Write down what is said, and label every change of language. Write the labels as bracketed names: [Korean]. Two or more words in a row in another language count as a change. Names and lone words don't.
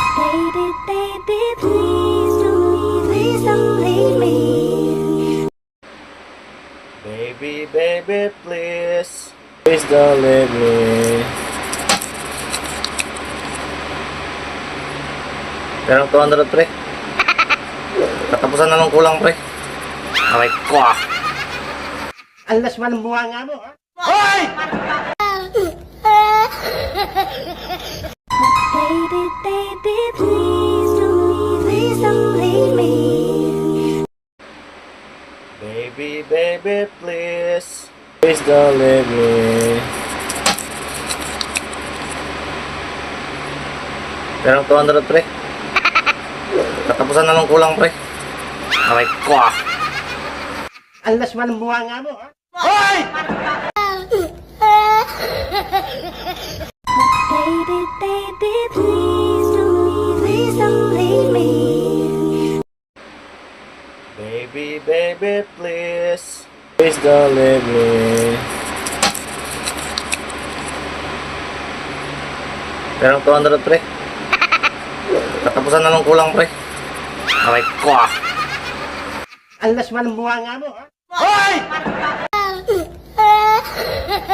[English] Baby, baby, please don't leave me. Baby, baby, please. Please don't leave me. [Filipino] Pero 200 pre. Katapusan na lang kulang pre. Aray ko ah. [Cebuano] Alas man ang bunga nga mo, ha? Hoy! [English] Baby, baby, please don't leave me. Baby, baby, please. Please don't leave me. [Filipino] Pero 200 pre. Katapusan na lang kulang pre. Aray ko ah. [Cebuano] Alas man ang bunga nga mo, ha? Hoy! [English] Baby, baby, please don't leave me. Baby, baby, please. Please don't leave me. [Filipino] Pero 200 pre. Katapusan na lang kulang pre. Aray ko ah. [Cebuano] Alas man ang bunga nga mo, ha?